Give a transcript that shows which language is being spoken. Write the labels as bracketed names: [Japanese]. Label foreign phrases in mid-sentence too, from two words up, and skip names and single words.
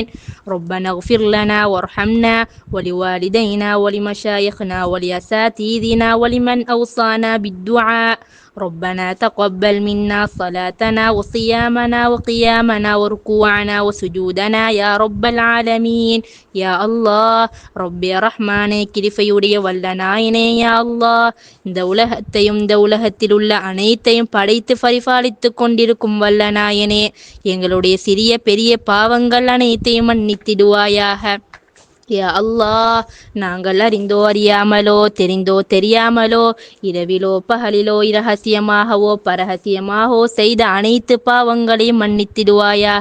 [Arabic] ربنا اغفر لنا وارحمنا ولوالدينا ولمشايخنا ولأساتذتنا ولمن أوصانا بالدعاء. ربنا تقبل منا صلاتنا وصيامنا وقيامنا وركوعنا وسجودنا يا رب العالمين. يا الله ربي [Tamil] رحمانே கிருபையுடைய வல்லநாயனே [Arabic] يا الله, [Tamil] இந்த உலகத்தையும் இந்த உலகத்தில் உள்ள அனைத்தையும் படைத்து பரிபாலித்து கொண்டிருக்கும் வல்லநாயனே, எங்களுடைய சிறிய பெரிய பாவங்கள் அனைத்தையும் மன்னித்திடுவாயாக. [Arabic] يا الله, [Tamil] நாங்கள் அறிந்தோ அறியாமலோ தெரிந்தோ தெரியாமலோ இரவிலோ பகலிலோ இரகசியமாகவோ பரகசியமாகவோ செய்த அனைத்து பாவங்களையும் மன்னித்திடுவாயாக.